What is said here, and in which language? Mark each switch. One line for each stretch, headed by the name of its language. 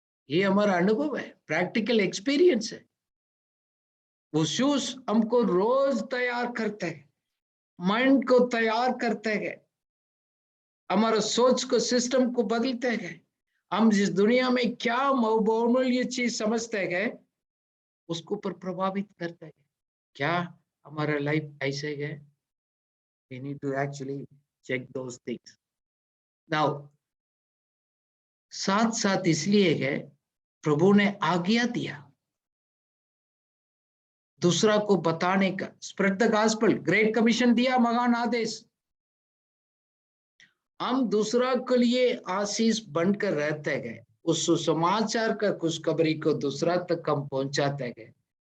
Hindi: ये हमारा अनुभव है, प्रैक्टिकल एक्सपीरियंस है। वो शूज हमको रोज तैयार करते हैं, माइंड को तैयार करते हैं, हमारा सोच को, सिस्टम को बदलते गए। हम जिस दुनिया में क्या बहुमूल्य चीज समझते गए, उसको पर प्रभावित करते गए। क्या हमारा लाइफ ऐसे गए?
English: we need to actually check those things now।
Hindi: साथ साथ इसलिए है, प्रभु ने आज्ञा दिया, दूसरा को बताने का,
English: spread the gospel,
Hindi: great commission दिया, महान आदेश। हम दूसरा के लिए आशीष बनकर रहते गए, उस सुसमाचार का खुशखबरी को दूसरा तक हम पहुंचाते गए।